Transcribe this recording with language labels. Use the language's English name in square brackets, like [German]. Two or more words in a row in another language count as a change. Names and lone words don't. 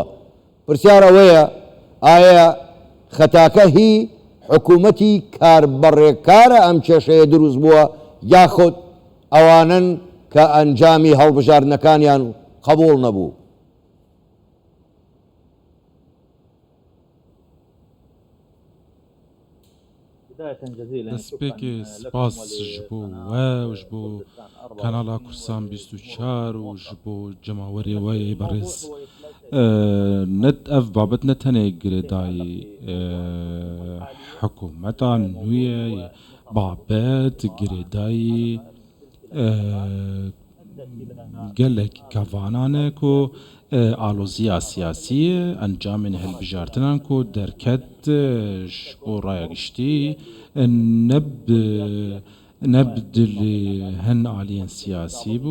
[Central Kurdish] پرسیارەوەیە ئایا خەتاکە هی حکوومەتی کاربڕێکارە ئەم کێشەیە دروست بووە یاخود ئەوانن کە ئەنجامی هەڵبژاردنەکانیان قبوڵ نەبوو؟ [Kurdish] دەستپێکی سپاس ji bo we û ji bo kanala Kursan 24 û ji bo cemawerê we berêz. Net ev babet ne tenê girêdayî hikûmeta nû ye, babet girêdayî gelek kevanan e ku aloziya siyasî encamên hilbijartinan ku derket ji bo raya giştî neb dilê hin aliyên siyasî bû.